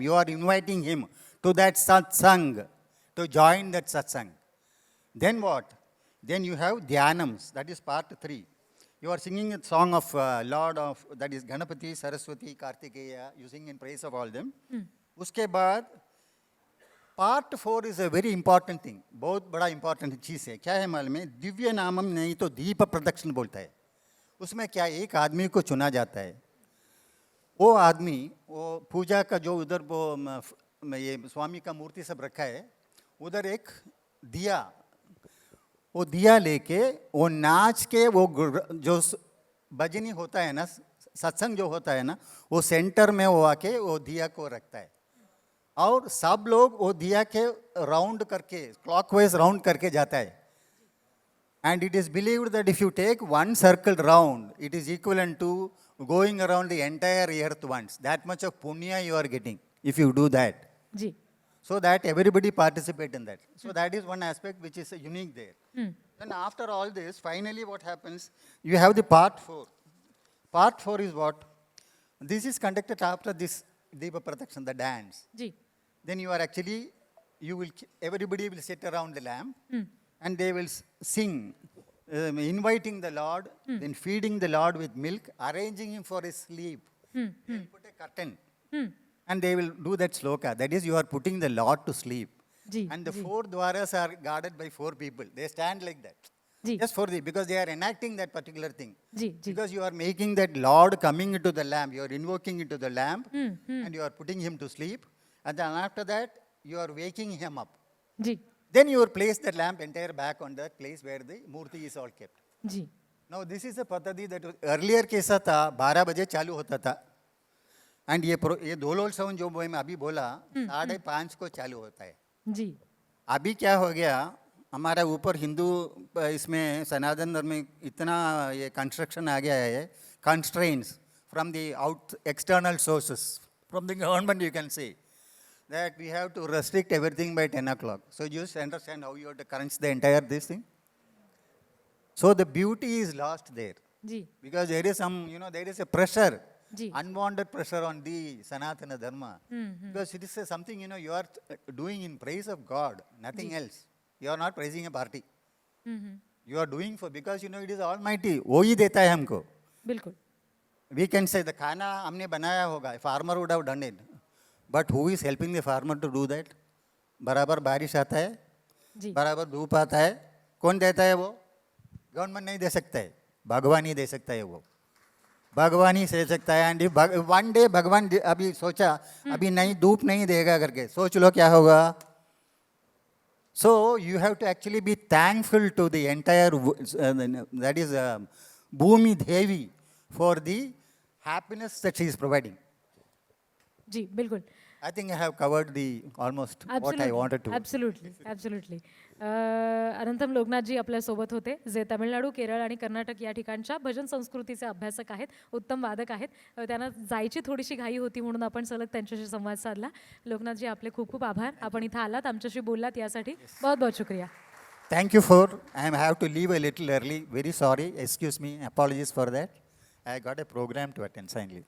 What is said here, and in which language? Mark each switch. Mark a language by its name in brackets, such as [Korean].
[English] You are inviting him to that satsang, to join that satsang. Then what? Then you have dhyanams, that is part 3. You are singing a song of Lord of, that is Ganapati, Saraswati, Kartikeya, you sing in praise of all them. [Hindi] उसके बाद part 4 [English] is a very important thing, [Hindi] बहुत बड़ा important चीज़ है. क्या है मालूम है? दिव्य नामम नहीं तो दीप प्रदक्षिण बोलता है. उसमें क्या, एक आदमी को चुना जाता है. वो आदमी, वो पूजा का जो उधर वो ये स्वामी का मूर्ति सब रखा है, उधर एक दिया, वो दिया लेके वो नाच के वो जो भजनी होता है ना, सत्संग जो होता है ना, वो सेंटर में वो आके वो दिया को रखता है. और सब लोग वो दिया के राउंड करके, क्लॉकवाइज राउंड करके जाता है. [English] And it is believed that if you take one circle round, it is equivalent to going around the entire earth once. That much of punya you are getting if you do that. जी. So that everybody participate in that. So that is one aspect which is unique there. Then after all this, finally what happens, you have the part 4. Part 4 is what? This is conducted after this Deepa Pratakshan, the dance. जी. Then you are actually, everybody will sit around the lamp and they will sing, inviting the Lord, then feeding the Lord with milk, arranging him for his sleep. They will put a curtain and they will do that sloka. That is, you are putting the Lord to sleep. जी. And the 4 dwaras are guarded by 4 people. They stand like that. जी. Just for because they are enacting that particular thing. जी. जी. Because you are making that Lord coming into the lamp, you are invoking into the lamp and you are putting him to sleep. And then after that, you are waking him up. जी. Then you will place the lamp entire back on that place where the murti is all kept. जी. Now this is a [Hindi] पद्धति [English] that was earlier [Hindi] कैसा था, 12 बजे चालू होता था. And ये दोलोत्सव जो मैं अभी बोला, 5:30 को चालू होता है. जी. अभी क्या हो गया, हमारा ऊपर हिंदू इसमें सनातन धर्म में इतना ये कंस्ट्रक्शन आ गया है, [English] constraints from the external sources, from the government you can say, that we have to restrict everything by 10 o'clock. So you just understand how you have to crunch the entire this thing. So the beauty is lost there. जी. Because there is some, there is a pressure, जी. unwanted pressure on the Sanatana Dharma. Because it is something, you are doing in praise of God, nothing else. You are not praising a party. You are doing for, because it is Almighty. [Hindi] वो ही देता है हमको. बिल्कुल. [English] We can say the खाना हमने बनाया होगा, farmer would have done it. But who is helping the farmer to do that? [Hindi] बराबर बारिश आता है, जी. बराबर धूप आता है, कौन देता है वो? गवर्नमेंट नहीं दे सकता है, भगवान ही दे सकता है वो. भगवान ही दे सकता है. [English] and one day [Hindi] भगवान अभी सोचा, अभी नहीं धूप नहीं देगा करके, सोच लो क्या होगा. [English] So you have to actually be thankful to the entire, that is Bhumi Devi, for the happiness that she is providing. [Hindi] जी. बिल्कुल. [English] I think I have covered almost what I wanted to. Absolutely. [Marathi] अनंतम Loknath जी आपल्यासोबत होते, जे तमिळनाडू, केरळ आणि कर्नाटक या ठिकाणच्या भजन संस्कृतीचे अभ्यासक आहेत, उत्तम वादक आहेत. त्यांना जायची थोडीशी घाई होती म्हणून आपण सलग त्यांच्याशी संवाद साधला. लोकनाथजी आपले खूप खूप आभार, आपण इथं आलात, आमच्याशी बोललात, यासाठी [Hindi] बहुत बहुत शुक्रिया. [English] Thank you for, I have to leave a little early, very sorry, excuse me, apologies for that. I got a program to attend, kindly.